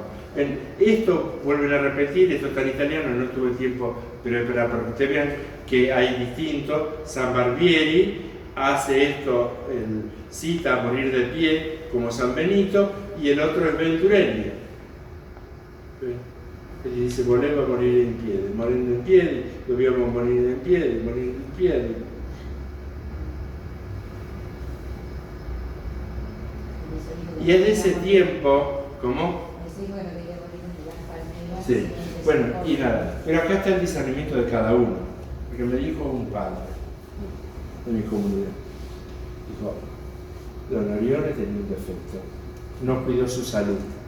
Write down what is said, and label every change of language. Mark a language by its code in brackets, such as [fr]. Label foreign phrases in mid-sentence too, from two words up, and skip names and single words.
[es] Esto, vuelven a repetir, esto está en italiano, no tuve tiempo, pero para que ustedes vean que hay distinto. San Barbieri hace esto, cita a morir de pie como San Benito, y el otro es Venturelli. Él dice, volvemos a morir en piedi, [it] morendo in piedi, dobbiamo morire in piedi, [es] morir [it] in piedi. [es] Y es de ese tiempo, ¿cómo? Sí, bueno, y nada, pero acá está el discernimiento de cada uno, porque me dijo un padre de mi comunidad, dijo, Don Orione tenía un defecto, no cuidó su salud.